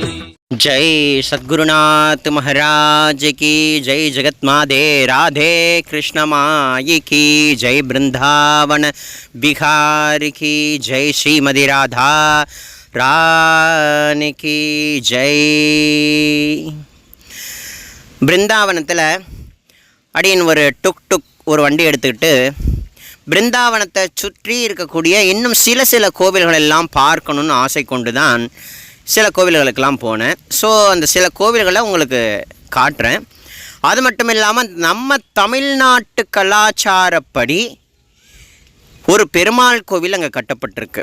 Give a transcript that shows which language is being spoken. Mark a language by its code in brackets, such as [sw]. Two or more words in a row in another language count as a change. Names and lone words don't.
[hi] जय सद्गुरुनाथ महाराज की जय। जगतमाते राधे कृष्ण माई की जय। वृंदावन बिहारी की जय। श्रीमती राधा रानी की जय। [ta] பிருந்தாவனத்தில் அப்படின்னு ஒரு டுக் ஒரு வண்டி எடுத்துக்கிட்டு பிருந்தாவனத்தை சுற்றி இருக்கக்கூடிய இன்னும் சில கோவில்கள் எல்லாம் பார்க்கணுன்னு ஆசை கொண்டு தான் சில கோவில்களுக்கெல்லாம் போனேன். ஸோ அந்த சில கோவில்களை உங்களுக்கு காட்டுறேன். அது மட்டும் இல்லாமல் நம்ம தமிழ்நாட்டு கலாச்சாரப்படி ஒரு பெருமாள் கோவில் அங்கே கட்டப்பட்டிருக்கு.